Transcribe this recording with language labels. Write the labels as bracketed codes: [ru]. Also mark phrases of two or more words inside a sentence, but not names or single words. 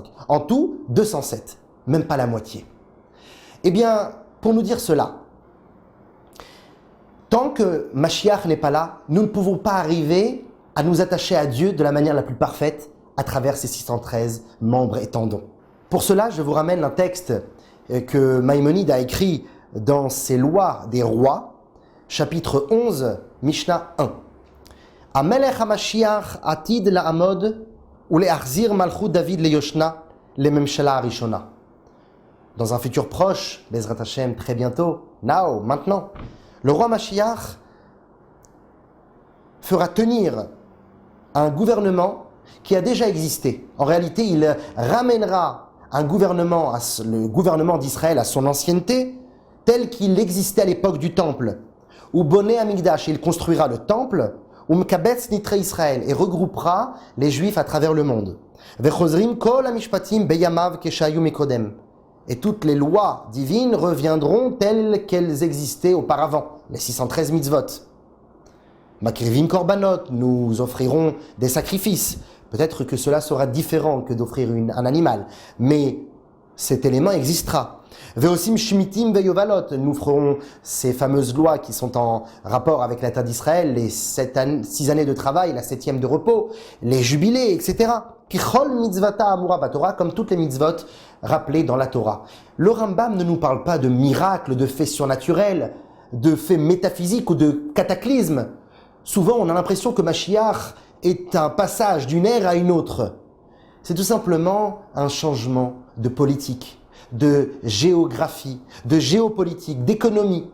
[fr] En tout, 207, même pas la moitié. Eh bien, pour nous dire cela, tant que Mashiach n'est pas là, nous ne pouvons pas arriver à nous attacher à Dieu de la manière la plus parfaite à travers ces 613 membres et tendons. Pour cela, je vous ramène un texte que Maïmonide a écrit dans ses lois des rois, chapitre 11, Mishnah 1. [he] המלך המשיח עתיד לעמוד ולהחזיר מלכות דוד ליושנה לממשלה הראשונה. [fr] Dans un futur proche, [he] בעזרת השם, [fr] très bientôt, maintenant, le roi Mashiach fera tenir un gouvernement qui a déjà existé. En réalité, il ramènera le gouvernement d'Israël à son ancienneté, tel qu'il existait à l'époque du temple. [he] ובונה המקדש, [fr] il construira le temple, [he] ומקבץ נדחי ישראל, [fr] et regroupera les Juifs à travers le monde. [he] וחוזרים כל המשפטים בימיו כשהיו מקודם. [fr] Et toutes les lois divines reviendront telles qu'elles existaient auparavant, les 613 mitzvot. [he] מקריבים קרבנות, [fr] nous offrirons des sacrifices. Peut-être que cela sera différent que d'offrir un animal, mais cet élément existera. [he] ועושים שמיטין ויובלות, [fr] nous ferons ces fameuses lois qui sont en rapport avec la terre d'Israël, les 6 années de travail, la 7e de repos, les jubilés, etc. [he] ככל מצוותה האמורה בתורה, [fr] comme toutes les mitzvot rappelées dans la Torah. Le Rambam ne nous parle pas de miracles, de faits surnaturels, de faits métaphysiques ou de cataclysmes. Souvent, on a l'impression que Mashiach est un passage d'une ère à une autre. C'est tout simplement un changement de politique, de géographie, de géopolitique, d'économie.